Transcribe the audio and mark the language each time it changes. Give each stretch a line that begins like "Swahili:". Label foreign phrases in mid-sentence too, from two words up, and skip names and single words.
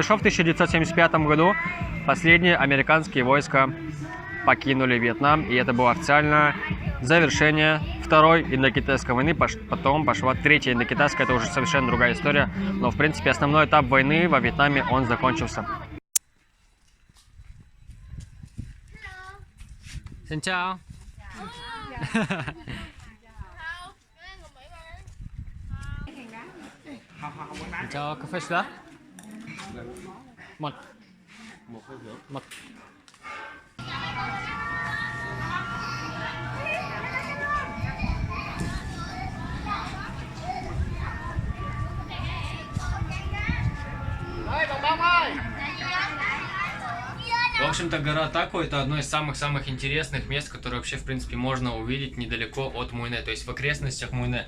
Russian: В 1975 году последние американские войска покинули Вьетнам, и это было официальное завершение Второй индокитайской войны. Потом пошла Третья индокитайская, это уже совершенно другая история. Но, в принципе, основной этап войны во Вьетнаме, он закончился.
Vietnamese: Xin chào. Cho cà phê sữa. Một. Một.
Russian: В общем-то, гора Тако — это одно из самых-самых интересных мест, которые вообще, в принципе, можно увидеть недалеко от Муйне, то есть в окрестностях Муйне.